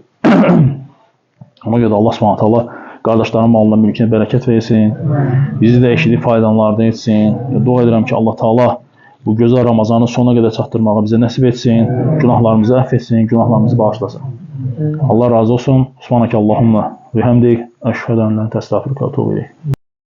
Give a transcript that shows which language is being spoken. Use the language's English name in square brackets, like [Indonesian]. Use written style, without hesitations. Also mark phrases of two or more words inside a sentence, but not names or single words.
[Azerbaijani] Ona görə də Allah [Arabic] سبحانه تعالى [Azerbaijani] qardaşların malına, mülkünə bərəkət versin. Bizi də eşidib faydalanlardan etsin. Dua edirəm ki, [Arabic] الله تعالى [Azerbaijani] bu gözəl Ramazanı sona qədər çatdırmağı bizə nəsib etsin. Günahlarımızı əfv etsin, günahlarımızı bağışlasın. Allah razı olsun. [Arabic] سبحانك اللهم وبحمدك. أشهد أن لا إله إلا أنت أستغفرك وأتوب إليك.